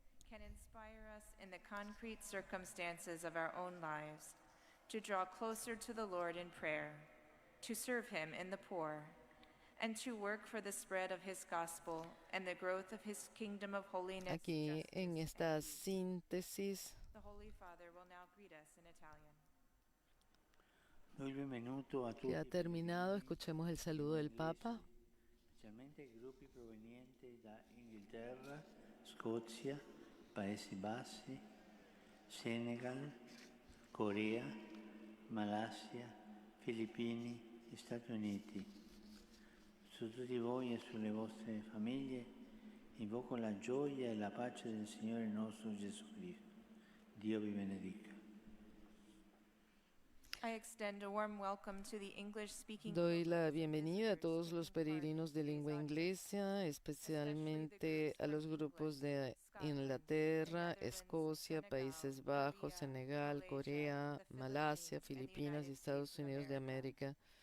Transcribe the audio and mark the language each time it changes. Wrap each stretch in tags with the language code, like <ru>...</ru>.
<en>Can inspire us in the concrete circumstances of our own lives to draw closer to the Lord in prayer, to serve Him in the poor, and to work for the spread of His gospel and the growth of His kingdom of holiness.</en> <es>Aquí en esta síntesis,</es> <en>The Holy Father will now greet us in Italian.</en> <es>que ha terminado, escuchemos el saludo del Papa.</es> <it>Specialmente gruppi provenienti da Inghilterra, Scozia, Paesi Bassi, Senegal, Corea, Malasia, Filippini e Stati Uniti. Su tutti voi e sulle vostre famiglie invoco la gioia e la pace del Signore nostro Gesù Cristo. Dio vi benedica.</it> <en>I extend a warm welcome to the English-speaking</en> <es>Doy la bienvenida a todos los peregrinos de lengua inglesa, especialmente a los grupos de Inglaterra, Escocia, Países Bajos, Senegal, Corea, Malasia, Filipinas y Estados Unidos de América.</es>